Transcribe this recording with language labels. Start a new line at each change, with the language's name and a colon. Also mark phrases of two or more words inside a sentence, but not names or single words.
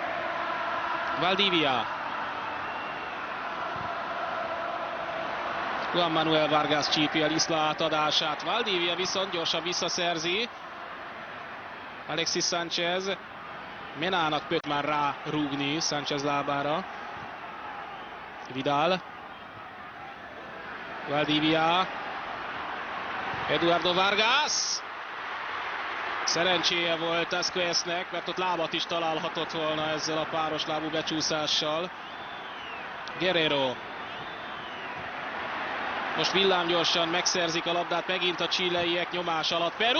Hungarian: Valdivia. Juan Manuel Vargas csípi el Isla átadását. Valdivia viszont gyorsan visszaszerzi. Alexis Sánchez. Menának pöt már rá rúgni Sánchez lábára. Vidal. Valdivia. Eduardo Vargas. Szerencséje volt Azcuesnek, mert ott lábat is találhatott volna ezzel a páros lábú becsúszással. Guerrero. Most villámgyorsan megszerzik a labdát megint a chileiek nyomás alatt. Peru!